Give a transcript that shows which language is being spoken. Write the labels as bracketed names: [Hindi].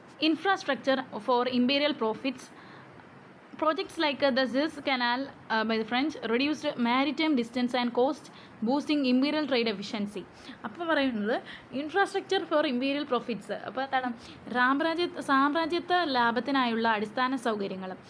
[English] Infrastructure for imperial profits. Projects like the Suez Canal by the French reduced maritime distance and cost, boosting imperial trade efficiency. [Malayalam] അപ്പോൾ പറയുന്നത് [English] Infrastructure for imperial profits. [Malayalam] അപ്പോൾ സാമ്രാജ്യത്വ ലാഭത്തിനായുള്ള അടിസ്ഥാന സൗകര്യങ്ങൾ.